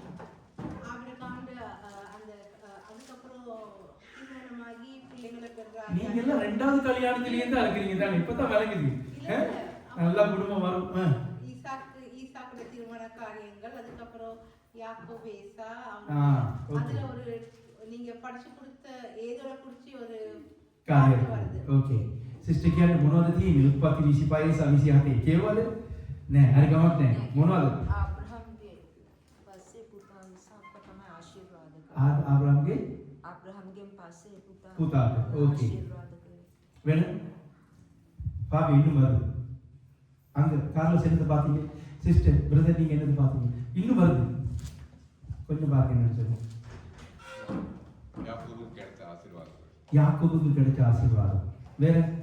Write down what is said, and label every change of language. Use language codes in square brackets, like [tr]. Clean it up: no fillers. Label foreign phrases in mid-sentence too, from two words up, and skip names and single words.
[ta] நீங்க எல்லாம் ரெண்டாவது கல்யாணத்திலேயே தான் இருக்கிறீங்க தானே, இப்பதான் விளங்குது. நல்லா குடும்பம் வரும். ஈசாக்குடைய திருமண காரியங்கள், அதுக்கப்புறம் யாக்கோபு ஏசா, அதுல ஒரு நீங்க படிச்சு கொடுத்த ஏதோட குறிச்சி ஒரு [si] කාර්යය. ඕකේ. සිස්ටර් කියන්නේ මොනවද තියෙන්නේ? උත්පත්ති 25 27 කියවල? නෑ, හරි ගමක් නෑ. මොනවද? ආබ්‍රහම්ගේ පස්සේ පුතා ඉසාක්ට තමයි ආශිර්වාද කරන්නේ. ආබ්‍රහම්ගෙන් පස්සේ පුතාට. ඕකේ. ආශිර්වාද කරේ. වෙන? [ta] பாப்பி இன்னும் வருது. அங்க கார்லஸ் என்னது பாத்தீங்க? [en] sister brother [ta] நீங்க என்னது பாத்தீங்க? இன்னும் வருது. கொஞ்சம் பாருங்க என்ன சொல்லுங்க. யாக்கோபுக்கு கிடைச்ச ஆசீர்வாதம். வேற?